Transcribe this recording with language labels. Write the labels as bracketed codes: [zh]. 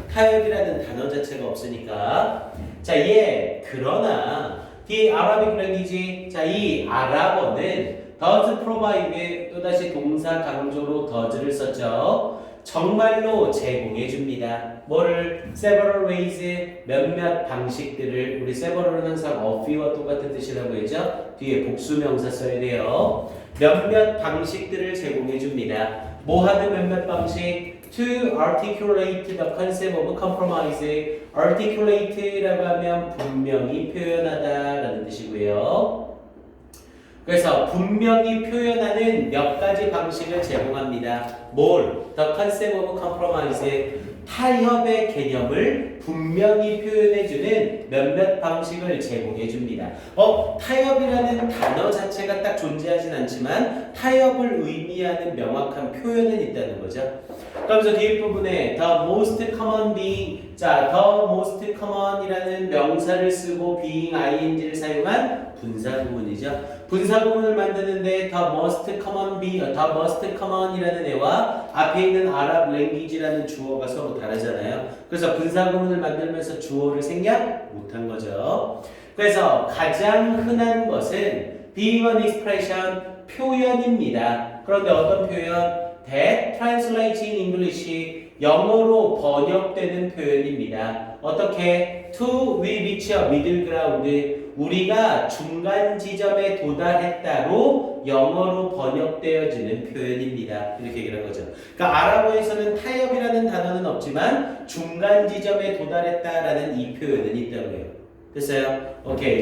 [ko] 타협이라는 단어 자체가 없으니까. 자, 그러나 [en] the Arabic language [ko] 자, 이 아랍어는 [en] does provide [ko] 또다시 동사 강조로 does를 썼죠. 정말로 제공해 줍니다. 뭐를? [en] several ways [ko] 몇몇 방식들을 우리 several은 항상 of와 똑같은 뜻이라고 했죠. 뒤에 복수명사 써야 돼요. 몇몇 방식들을 제공해 줍니다. 뭐 하는 몇몇 방식? [en] To articulate the concept of compromise. [ko] articulate라고 하면 분명히 표현하다라는 뜻이고요. 그래서 분명히 표현하는 몇 가지 방식을 제공합니다. 뭘? [en] The concept of compromise. [ko] 타협의 개념을 분명히 표현해주는 몇몇 방식을 제공해줍니다. 타협이라는 단어 자체가 딱 존재하진 않지만 타협을 의미하는 명확한 표현은 있다는 거죠. 그러면서 뒤에 부분에 [en] the most common being [ko] 자, the most common이라는 명사를 쓰고 being ing를 사용한 분사구문이죠. 분사구문을 만드는데 the most common이라는 애와 앞에 있는 아랍 language라는 주어가 서로 다르잖아요. 그래서 분사구문을 만들면서 주어를 생략 못한 거죠. 그래서 가장 흔한 것은 [en] being an expression [ko] 표현입니다. 그런데 어떤 표현? [en] That translates in English [ko] 영어로 번역되는 표현입니다. 어떻게? [en] To we reach a middle ground [ko] 우리가 중간 지점에 도달했다로 영어로 번역되어지는 표현입니다. 이렇게 얘기를 한 거죠. 그러니까 아랍어에서는 타협이라는 단어는 없지만 중간 지점에 도달했다라는 이 표현은 있다고 해요. 됐어요? 오케이.